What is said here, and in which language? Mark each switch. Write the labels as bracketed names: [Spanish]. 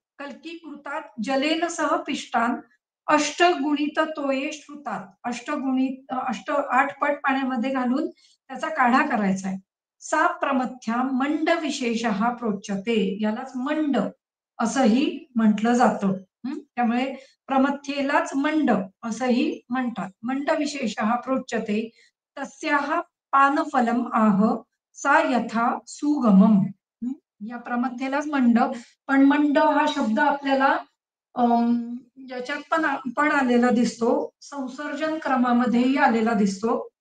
[Sanskrit] कल्कीकृतात जलेन सह पिष्टान अष्टगुणित तोये श्रुतात, [Marathi] अष्टगुणित 8 पट पाण्यामध्ये घालून त्याचा काढा करायचा आहे. [Sanskrit] सा प्रमथ्या मंड विशेषः प्रोच्यते, [Marathi] यालाच मंड असंही म्हटलं जातं. त्यामुळे प्रमथ्येलाच मंड असंही म्हणतात. [Sanskrit] मंड विशेषः प्रोच्यते तस्याः पानफलम आह सा यथा सुगमम. [Marathi] या प्रमथ्येलाच मंड, पण मंड हा शब्द आपल्याला याच्यात पण आलेला दिसतो, संसर्जन क्रमामध्येही आलेला दिसतो.